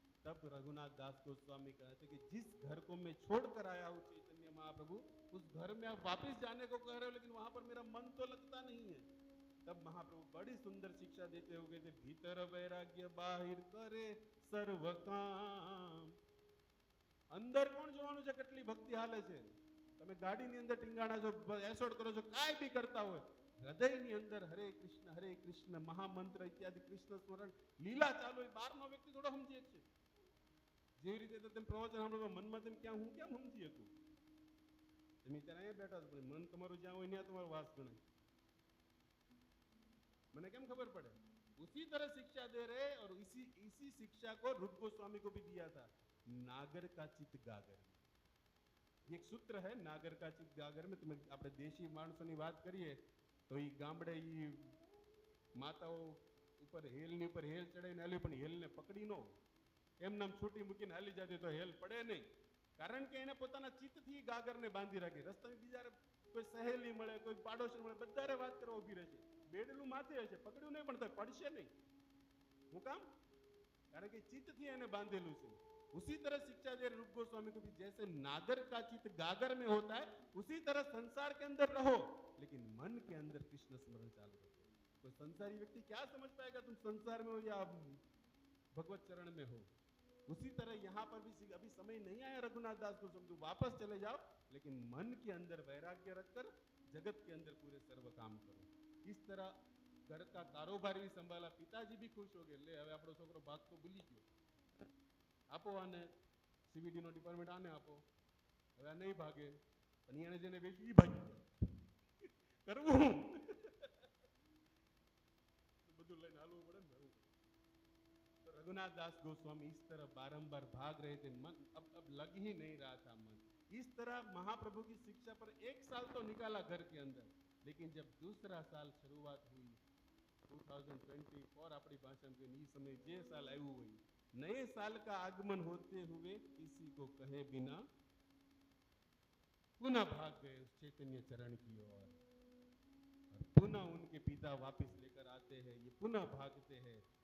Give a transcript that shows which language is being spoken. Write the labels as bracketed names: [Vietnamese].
[Hindi] तब रघुनाथ दास गोस्वामी कहते कि जिस घर को मैं छोड़कर आया हूं चैतन्य महाप्रभु, उस घर में आप वापस जाने को कह रहे हो, लेकिन वहां पर मेरा मन तो लगता नहीं है। तब महाप्रभु बड़ी सुंदर शिक्षा देते हुए कहते, [Bangla] भीतर वैराग्य बाहिर करे सर्व काम। [Gujarati] અંદર કોણ જોવાનું છે કેટલી ભક્તિ હાલે છે? તમે ગાડીની અંદર ટીંગાણા છો, એસોડ કરો છો, કાંઈ બી કરતા હોય, હૃદયની અંદર હરે કૃષ્ણ મહામંત્ર ઇત્યાદि કૃષ્ણ સ્મરણ લીલા ચાલુ હોય, બહારનો વ્યક્તિ થોડો સમજી શકશે? જેવી રીતે તમે પ્રવચન સાંભળો મનમાં તેમ ક્યાં હું કેમ સમજી શકું? તમે ત્યારે અહીંયા બેઠા છો, મન તમારું જ્યાં હોય ત્યાં તમારો વાસ ગણાય, મને કેમ ખબર પડે? [Hindi] उसी तरह शिक्षा दे रहे, और इसी शिक्षा को रूप गोस्वामी को भी दिया था। नागर का चित गागर, ये एक सूत्र है, नागर का चित गागर में। [Gujarati] तुम्हें આપણે દેશી માણસોની વાત કરીએ તો ઈ ગામડે ઈ માતાઓ ઉપર હેલની ઉપર હેલ ચડાઈને હાલી, પણ હેલને પકડી નો એમ નામ છૂટી મૂકીને હાલી જતી તો હેલ પડે નહીં, કારણ કે એને પોતાના ચિત્તથી ગાગરને બાંધી રાખી। રસ્તામાં બીજા કોઈ સહેલી મળે, કોઈ પાડોશી મળે, બધારે વાત કરવા ઊભી રહે છે, બેડલું માથે હશે, પકડ્યું નહીં પણ તો પડશે નહીં। હું કામ? કારણ કે ચિત્તથી એને બાંધેલું છે। [Hindi] उसी तरह शिक्षा दे रूप गोस्वामी को भी, जैसे नागर का चित्त गागर में होता है, उसी तरह संसार के अंदर रहो, लेकिन मन के अंदर कृष्ण स्मरण चालू रखो। कोई संसारी व्यक्ति क्या समझ पाएगा तुम संसार में हो या भगवत चरण में हो? उसी तरह यहाँ पर भी अभी समय नहीं आया रघुनाथ दास को समझो, वापस चले जाओ, लेकिन मन के अंदर वैराग्य रखकर जगत के अंदर पूरे सर्व काम करो। इस तरह घर का कारोबार भी संभाला, पिताजी भी खुश हो गए, [Gujarati] ले હવે આપણો છોકરો ભાગ તો ભૂલી ગયો, આપો આને સીવીડી નો ડિપાર્ટમેન્ટ આને આપો, હવે આ નહીં ભાગે, પણ એને જેને વેચ્યું ઈ ભાગી જાય, કરવું બધું લઈને હાલવું પડે ને। [Hindi] तो रघुनाथ दास गोस्वामी इस तरह बारंबार भाग रहे थे, मन अब लग ही नहीं रहा था मन। इस तरह महाप्रभु की शिक्षा पर एक साल तो निकाला घर के अंदर, लेकिन जब दूसरा साल शुरुआत हुई 2024 अपनी भाषा में इस समय जे साल आयु हुई, नए साल का आगमन होते हुए किसी को कहे बिना पुनः भाग गए उस चैतन्य चरण की ओर, और पुनः उनके पिता वापस लेकर आते हैं, ये पुनः भागते हैं।